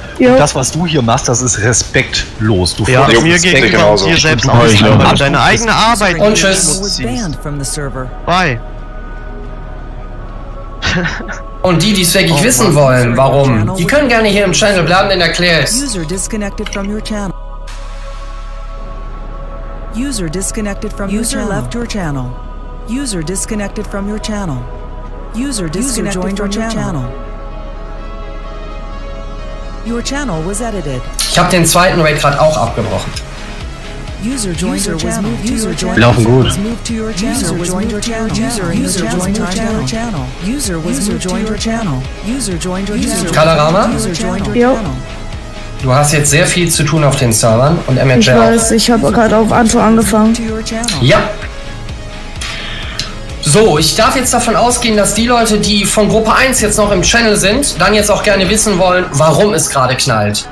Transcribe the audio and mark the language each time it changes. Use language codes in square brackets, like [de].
[de] Ja. Und das, was du hier machst, das ist respektlos. Du ja, mir gegenüber und dir selbst und auch. Ja. Ja. Deine eigene Arbeit. Und tschüss. [en] Bye. [de] Und die, die es wirklich wissen wollen, warum, die können gerne hier im Channel bleiben, denn erklär es. [en] User disconnected from your channel. User disconnected from your channel. User left your channel. User disconnected from your channel. User disconnected from your channel. Your channel was edited. [de] Ich hab den zweiten Raid gerade auch abgebrochen. [en] User joined your channel. User joined your channel. [de] Laufen gut. [en] User joined your channel. User joined your channel. User joined your channel. User joined your channel. [de] Kalarama? Jo. Du hast jetzt sehr viel zu tun auf den Servern und MLJ auch. Ich weiß, ich hab gerade auf Anto angefangen. Ja. So, ich darf jetzt davon ausgehen, dass die Leute, die von Gruppe 1 jetzt noch im Channel sind, dann jetzt auch gerne wissen wollen, warum es gerade knallt.